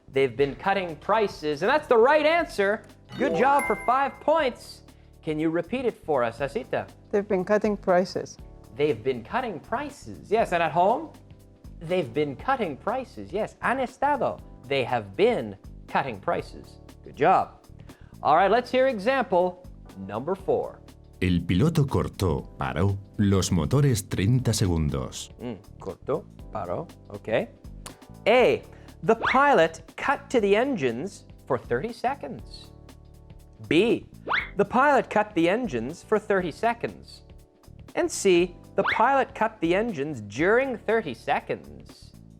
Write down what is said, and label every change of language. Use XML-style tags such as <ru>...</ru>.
<en>They've been cutting prices, and that's the right answer. Good job for 5 points. Can you repeat it for us, Asita? They've been cutting prices. They've been cutting prices. Yes, and at home? They've been cutting prices. Yes,</en> <es>han estado.</es> <en>They have been cutting prices. Good job. All right, let's hear example number 4.</en> <es>El piloto paró los motores 30 segundos. Corto, paró, okay.</es> <en>A, the pilot cut to the engines for 30 seconds. B, the pilot cut the engines for 30 seconds. And C, the pilot cut the engines during 30 seconds.</en>